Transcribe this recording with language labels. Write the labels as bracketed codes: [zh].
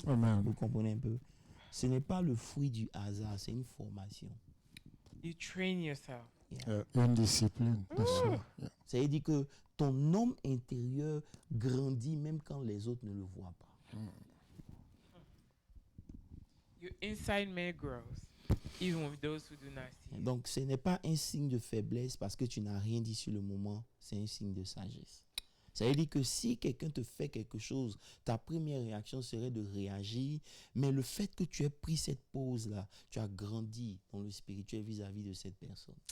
[fr] Amen. Vous comprenez un peu? Ce n'est pas le fruit du hasard, c'est une formation. [en] You train yourself. [fr] Une discipline. Ça veut dire que ton homme intérieur grandit même quand les autres ne le voient pas. [en] Your inside man grows, even with those who do not see. [fr] Donc, ce n'est pas un signe de faiblesse parce que tu n'as rien dit sur le moment, c'est un signe de sagesse. Ça veut dire que si quelqu'un te fait quelque chose, ta première réaction serait de réagir, mais le fait que tu aies pris cette pause-là, tu as grandi dans le spirituel vis-à-vis de cette personne.